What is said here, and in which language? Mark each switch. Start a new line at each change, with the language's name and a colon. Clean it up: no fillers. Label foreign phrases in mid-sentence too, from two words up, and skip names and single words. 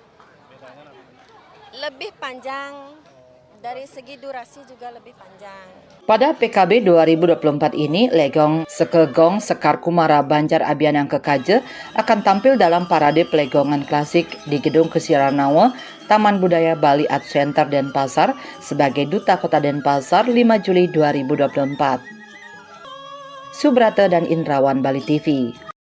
Indonesian: Lebih panjang, dari segi durasi juga lebih panjang. Pada PKB 2024 ini, Legong Sekegong Sekar Kumara Banjar Abian Angke Kaje akan tampil dalam parade pelegongan klasik di Gedung Kesiranawa, Taman Budaya Bali Art Center Denpasar sebagai Duta Kota Denpasar 5 Juli 2024. Subrata dan Indrawan, Bali TV.